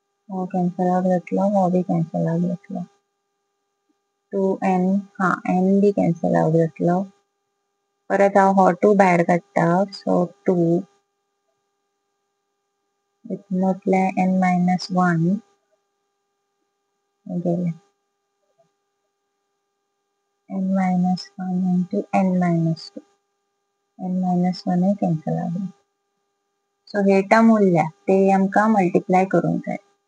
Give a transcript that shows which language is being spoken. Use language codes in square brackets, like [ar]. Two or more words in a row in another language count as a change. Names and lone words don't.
[kok] हो [en] cancel out [kok] जातलो, हो बी [en] cancel out [kok] जातलो. 2n n बी [en] cancel out [kok] जातलो. परत हांव हो 2 भायर काडटा, सो 2 इतल्यातले [en] n minus 1 [kok] गेले. [en] n minus 1 into n minus 2. n minus 1 cancel out. [kok] सो हेटा मूल्य ते आमकां मल्टिप्लाय करूंक जाय.